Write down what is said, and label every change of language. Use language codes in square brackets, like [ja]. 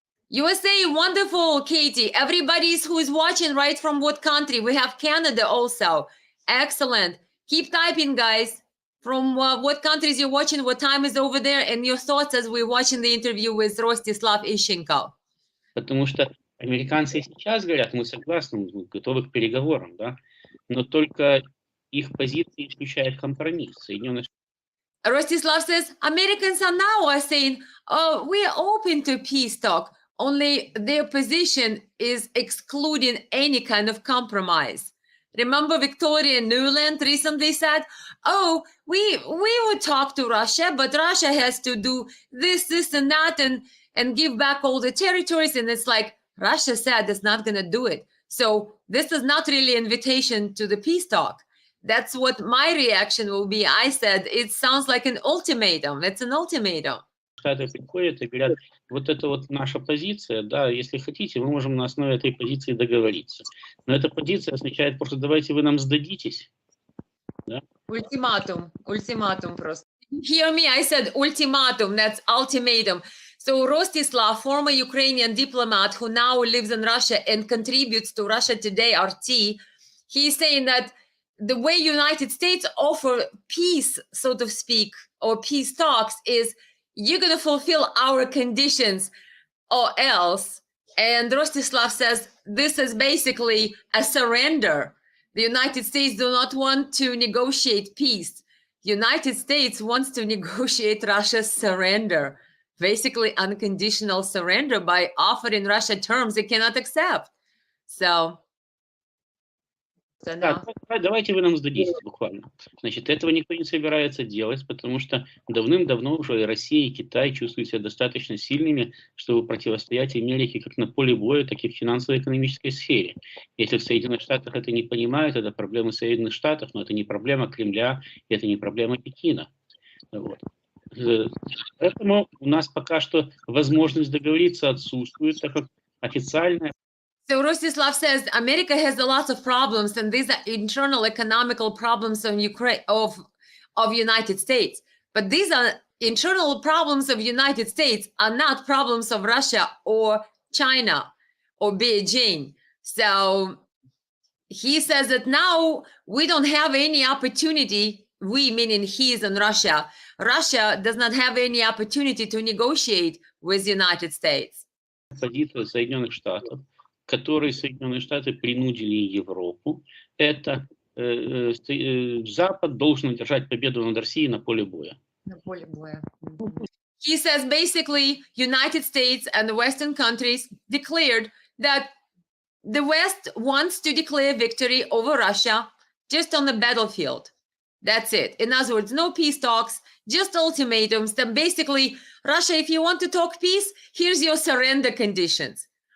[en] USA, wonderful, Katie. Everybody who is watching right from what country? We have Canada also. Excellent. Keep typing, guys. From what countries you're watching, what time is over there, and your thoughts as we're watching the interview with Rostislav Ishchenko. [ru] Потому что американцы сейчас говорят, мы согласны, мы готовы к переговорам, да, но только их позиция исключает компромисс. Соединенные [en] Rostislav says, Americans are saying, oh, we are open to peace talk. Only their position is excluding any kind of compromise. Remember Victoria Nuland recently said, oh, we would talk to Russia, but Russia has to do this and that and give back all the territories. And it's like, Russia said it's not going to do it. So this is not really an invitation to the peace talk. That's what my reaction will be. I said, it sounds like an ultimatum. It's an ultimatum. [ru] Штаты приходят и говорят, вот это вот наша позиция, да, если хотите, мы можем на основе этой позиции договориться. Но эта позиция означает просто, давайте вы нам сдадитесь. Да? [en] Ultimatum [ru] просто. [en] Hear me, I said ultimatum, that's ultimatum. So Rostislav, former Ukrainian diplomat who now lives in Russia and contributes to Russia Today, RT, he's saying that the way United States offer peace, so to speak, or peace talks is you're going to fulfill our conditions or else. And Rostislav says this is basically a surrender. The United States do not want to negotiate peace. United States wants to negotiate Russia's surrender, basically unconditional surrender by offering Russia terms it cannot accept. So [ru] Да, давайте вы нам сдадитесь буквально. Значит, этого никто не собирается делать, потому что давным-давно уже и Россия, и Китай чувствуют себя достаточно сильными, чтобы противостоять Америке как на поле боя, так и в финансово-экономической сфере. Если в Соединенных Штатах это не понимают, это проблема Соединенных Штатов, но это не проблема Кремля, это не проблема Пекина. Вот. Поэтому у нас пока что возможность договориться отсутствует, так как официальная. [en] So Rostislav says America has a lot of problems, and these are internal economical problems of Ukraine of United States. But these are internal problems of United States are not problems of Russia or China or Beijing. So he says that now we don't have any opportunity. We, meaning he is in Russia. Russia does not have any opportunity to negotiate with the United States. [ru] Позиция Соединенных Штатов, которые Соединенные Штаты принудили Европу, это Запад должен одержать победу над Россией на поле боя. [en] He says basically United States and the Western countries declared that the West wants to declare victory over Russia just on the battlefield. That's it. In other words, no peace talks, just ultimatums that basically, Russia, if you want to talk peace, here's your surrender conditions.